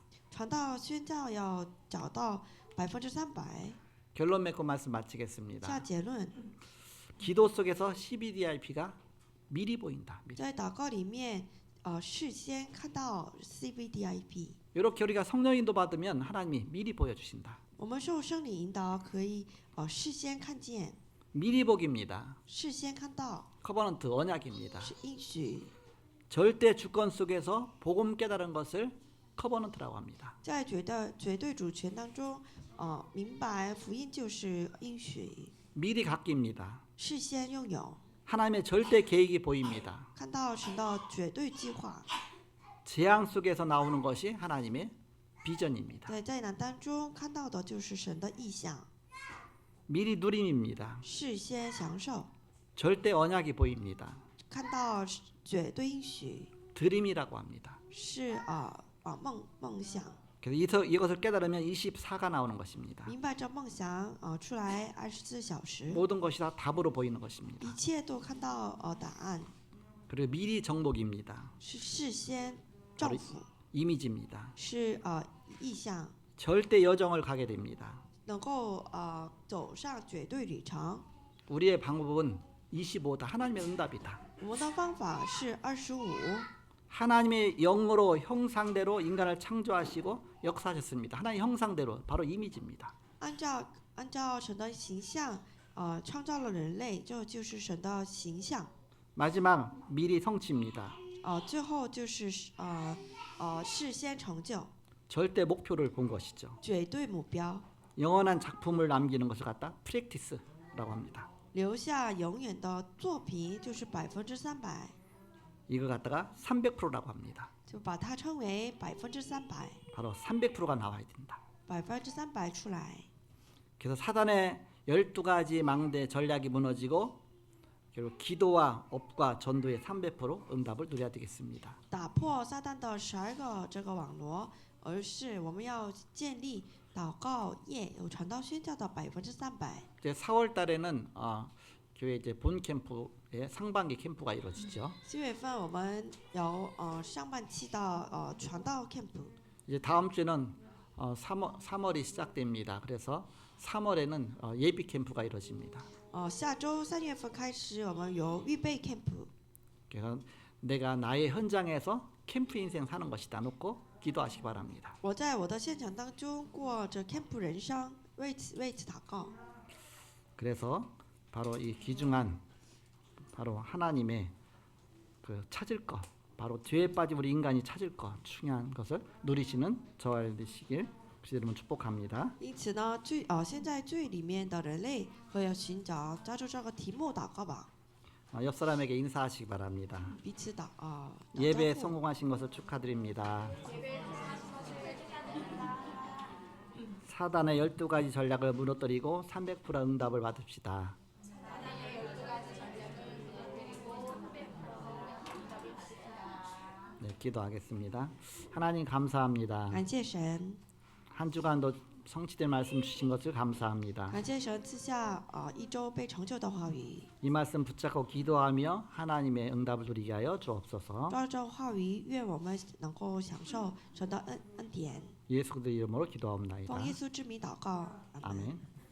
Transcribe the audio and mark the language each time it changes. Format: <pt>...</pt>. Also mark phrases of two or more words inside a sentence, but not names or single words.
<zh>传道宣教要找到300%。</zh> <ko>결론 맺고 말씀</ko> <zh>下</zh> <ko>마치겠습니다.</ko> <zh>结论，</zh> <ko>기도 속에서 CBDIP가 미리 보인다. 미리.</ko> <zh>在祷告里面事先看到 CVDIP。</zh> <ko>이렇게 우리가 성령 인도 받으면 하나님이 미리 보여주신다.</ko> <zh>我们受圣灵引导，可以事先看见，</zh> <ko>미리 복입니다.</ko> <zh>事先看到</zh> <ko>커버넌트 언약입니다.</ko> <zh>是应许。</zh> <ko>절대 주권 속에서 복음 깨달은 것을 커버넌트라고 합니다.</ko> <zh>在绝对主权当中，明白福音就是应许，</zh> <ko>미리 갖기입니다.</ko> <zh>事先拥有，</zh> <ko>하나님의 절대 계획이 보입니다.</ko> <zh>看到神的绝对计划。</zh> <ko>재앙 속에서 나오는 것이 하나님의 비전입니다.</ko> <zh>在灾难当中看到的就是神的意象，</zh> <ko>미리 누림입니다.</ko> <zh>事先享受，</zh> <ko>절대 언약이 보입니다.</ko> <zh>看到绝对应许，</zh> <ko>드림이라고 합니다.</ko> <zh>是梦想。</zh> <ko>그래서 이것을 깨달으면 24가 나오는 것입니다.</ko> <zh>明白这梦想出来24小时，</zh> <ko>모든 것이 다 답으로 보이는 것입니다.</ko> <zh>一切都看到答案，</zh> <ko>그리고 미리 정복입니다.</ko> <zh>是事先照拂，</zh> <ko>이미지입니다.</ko> <zh>是意象，</zh> <ko>절대 여정을 가게 됩니다.</ko> <zh>能够走上绝对旅程。</zh> <ko>우리의 방법은 25다. 하나님의 응답이다.</ko> <zh>我们的方法是25，</zh> <ko>하나님의 영으로 형상대로 인간을 창조하시고 역사하셨습니다. 하나님 형상대로 바로 이미지입니다.</ko> <zh>按照神的形象创造了人类，这就是神的形象。</zh> <ko>마지막 미리 성취입니다.</ko> <zh>最后就是事先成就，</zh> <ko>절대 목표를 본 것이죠.</ko> <zh>绝对目标，</zh> <ko>영원한 작품을 남기는 것을 갖다 프랙티스라고 합니다.</ko> <zh>留下永远的作品就是300%，</zh> <ko>이걸 갖다가 300%라고 합니다.</ko> <zh>就把它称为300%，</zh> <ko>바로 300%가 나와야 된다.</ko> <zh>300% 出来。</zh> <ko>그래서 사단의 12가지 망대 전략이 무너지고 결국 기도와 업과 전도의 300% 응답을 누려야 되겠습니다.</ko> <zh>打破撒旦的12个这个网罗，而是我们要建立祷告业有传道宣教的300%。</zh> <ko>이제 4월 달에는 교회 이제 본 캠프의 상반기 캠프가 이루어지죠.</ko> <zh>4 月份我们有上半期的传道 camp，</zh> <ko>이제 다음 주에는 3월이 시작됩니다. 그래서 3월에는 예비 캠프가 이루어집니다.</ko> <zh>下周3月份开始我们有预备 camp。</zh> <ko>그래서 내가 나의 현장에서 캠프 인생 사는 것이다 놓고 기도하시기 바랍니다.</ko> <zh>我在我的现场当中过着 camp 人生，为此祷告。</zh> <ko>그래서 바로 이 귀중한 바로 하나님의 그 찾을 것 바로 죄에 빠진 우리 인간이 찾을 것, 중요한 것을 누리시는 저와 되시길 여러분 축복합니다.</ko> <zh>因此呢，现在罪里面的人类会要寻找抓住这个题目祷告吧，</zh> <ko>옆 사람에게 인사하시기 바랍니다.</ko> <zh>彼此打</zh> <ko>예배에</ko> <zh>招呼。</zh> <ko>성공하신 것을 축하드립니다. 사단의 12가지 전략을 무너뜨리고 300% 응답을 받읍시다. 네, 기도하겠습니다. 하나님 감사합니다.</ko> <zh>感谢神，</zh> <ko>한 주간도 성취된 말씀 주신 것을 감사합니다.</ko> <zh>感谢神赐下一周被成就的话语，</zh> <ko>이 말씀 붙잡고 기도하며 하나님의 응답을 누리게 하여 주옵소서.</ko> <zh>抓住这话语，愿我们能够享受神的恩典。</zh> <ko>예수 그리스도 이름으로 기도하옵나이다.</ko> <zh>奉耶稣之名祷告，阿门。</zh> <ko>아멘.</ko>